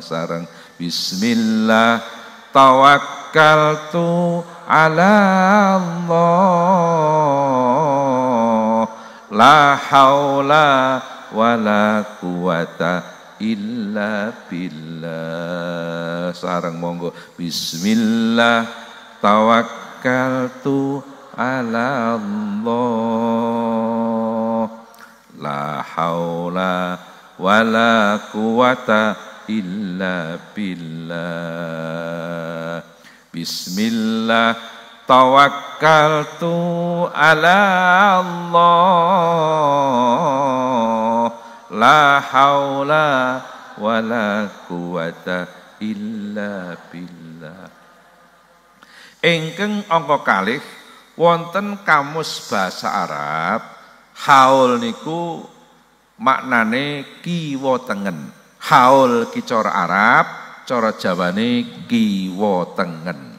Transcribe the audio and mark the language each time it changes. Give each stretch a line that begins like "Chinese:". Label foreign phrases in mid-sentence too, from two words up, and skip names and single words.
Arabic: Sareng بسم الله توكلت على الله لا حول ولا قوة إلا بالله.
Javanese: Sareng monggo.
Arabic: بسم الله توكلت على الله. لا حول ولا قوة إلا بالله. بسم الله توكلت على الله. لا حول ولا قوة إلا بالله.
Javanese: Ingkang angka kalih wonten kamus basa Arab, haul niku maknane kiwa tengen. Haul ki cara Arab, cara Jawane kiwa tengen.